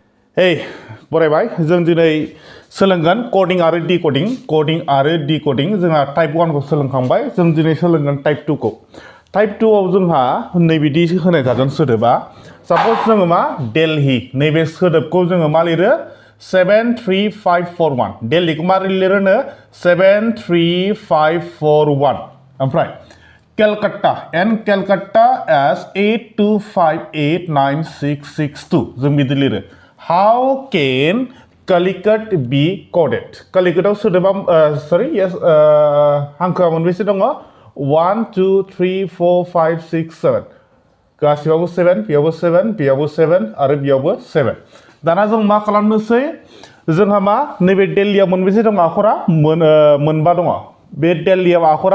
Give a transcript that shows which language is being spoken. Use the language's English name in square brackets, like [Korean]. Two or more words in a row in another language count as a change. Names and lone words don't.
[Bodo] Hey, बरायबाय जों दिनै सोलोंगोन कोडिं आरो डिकोडिं जोंहा टाइप 1 खौ सोलोंखांबाय जों दिनै सोलोंगोन टाइप 2 खौ टाइप 2 आव जोंहा नैबिदि होनाय जागोन सोदोबा सपोज जोङो मा दिल्ली नैबे सोदोबखौ जोङो मा लिरो 73541 दिल्लीखौ मारै लिरोनो [English] 73541 ओमफ्राय Calcutta and Calcutta as 82589662 [Bodo] जों बिदि लिरो [English] How can Calicut be coded? [Bodo] Calicutआव सोदोबा हांखोआ मोनबेसे दङ 1 2 3 4 5 6 7 गासिबावबो 7 बेयावबो 7 बेयावबो 7 आरो बेयावबो 7 दाना जों मा खालामनोसै जोंहा मा नैबे दिल्लीयाव मोनबेसे दङ आखरा मोनबा दङ बे दिल्लीयाव आखरा